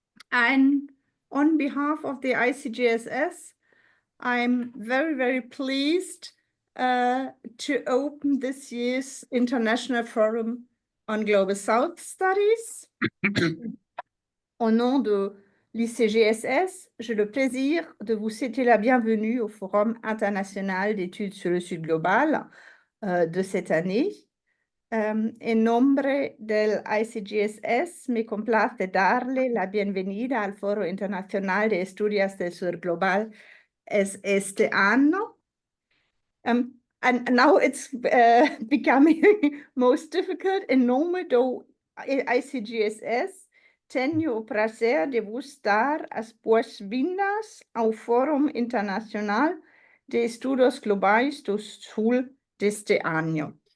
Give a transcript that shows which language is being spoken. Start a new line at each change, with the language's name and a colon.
English: And on behalf of the ICGSS, I'm very, very pleased to open this year's International Forum on Global South Studies.
French: Au nom de l'ICGSS, j'ai le plaisir de vous souhaiter la bienvenue au Forum international d'études sur le Sud global de cette année.
Spanish: En nombre del ICGSS, me complace darle la bienvenida al Foro Internacional de Estudios del Sur Global este año.
English: And now it's becoming most difficult.
Portuguese: En nome do ICGSS, tenho o prazer de vos dar as boas-vindas ao Fórum Internacional de Estudos Globais do Sul deste ano.